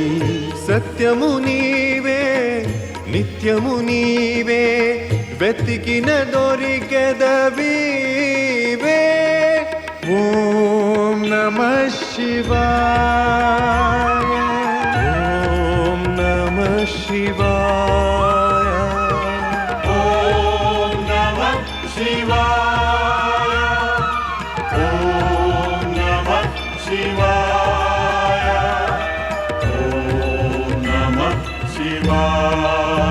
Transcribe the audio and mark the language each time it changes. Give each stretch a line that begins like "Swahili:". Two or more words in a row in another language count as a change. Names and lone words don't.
Telugu: సత్యము నీవే నిత్యము నీవే వెతికిన దొరికెదవీవే
Sanskrit: ఓం నమః శివాయ ఓం నమః శివాయ ॐ नमः शिवाय ॐ नमः शिवाय ॐ नमः शिवाय